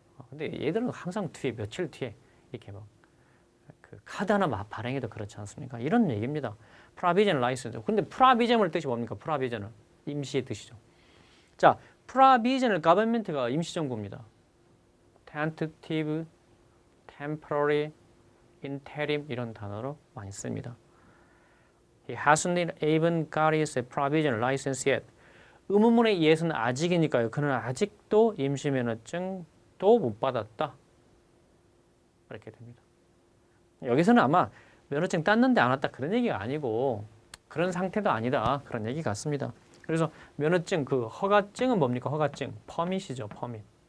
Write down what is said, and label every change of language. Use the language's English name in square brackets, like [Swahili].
[Korean] 근데 얘들은 항상 뒤에 며칠 뒤에 이렇게 막 그 카드 하나 발행해도 그렇지 않습니까? 이런 얘기입니다. 프로비저널 라이센스. 근데 프로비저널 뜻이 뭡니까? 프로비저널. 임시의 뜻이죠. 자, provisional government 가 임시정부입니다. [English] tentative, temporary, interim 이런 단어로 많이 씁니다. He hasn't even got his provisional license yet. [Korean] 의문문의 예스는 아직이니까요. 그는 아직도 임시 면허증도 못 받았다. 이렇게 됩니다. 여기서는 아마 면허증 땄는데 안 왔다 그런 얘기가 아니고 그런 상태도 아니다 그런 얘기 같습니다. 그래서 면허증 그 허가증은 뭡니까? 허가증 퍼밋이죠. 퍼밋.